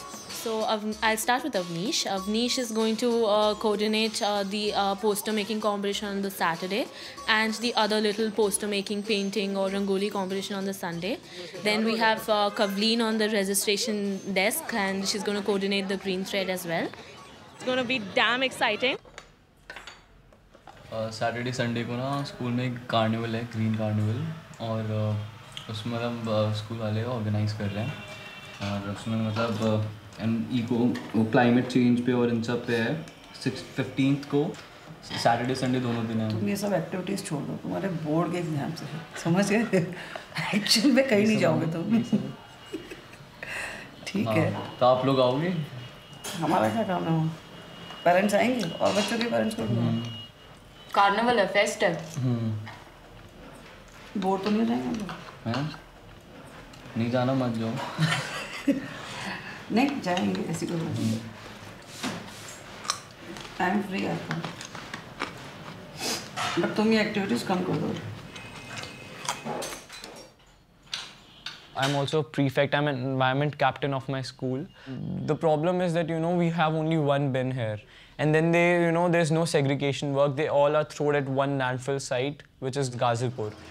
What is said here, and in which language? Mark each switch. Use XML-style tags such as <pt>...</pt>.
<en>So I'll start with Avnish. Avnish is going to coordinate the poster making competition on the Saturday and the other little poster making, painting or rangoli competition on the Sunday. Then we have Kavleen on the registration desk, and she's going to coordinate the green thread as well. It's going to be damn exciting.</en> <hi>Saturday Sunday को ना school में एक carnival है, green carnival, और उसमें मतलब school वाले organise कर रहे हैं, और उसमें मतलब इको क्लाइमेट चेंज पे और इन सब पे है. 15th को सैटरडे संडे दोनों दिन है. तुम ये सब एक्टिविटीज़ छोड़ दो, तुम्हारे बोर्ड के एग्जाम से समझ गए, एक्शन में कहीं नहीं जाओगे तुम. ठीक है, तो आप लोग आओगे? हमारा क्या काम है, पेरेंट्स आएंगे और बच्चों के पेरेंट्स को. कार्निवल है, फेस्ट है. बोर तो नहीं रहेंगे हम लोग? नहीं जाना, मत जाओ. नहीं जाएंगे, ऐसी कोई बात नहीं. टाइम फ्री आता, बट तुम ये एक्टिविटीज़ कम कर दो.</hi> <en>I'm also a prefect. I'm an environment captain of my school. The problem is that, you know, we have only one bin here. And then there's no segregation work. They all are thrown at one landfill site, which is Ghazipur.</en>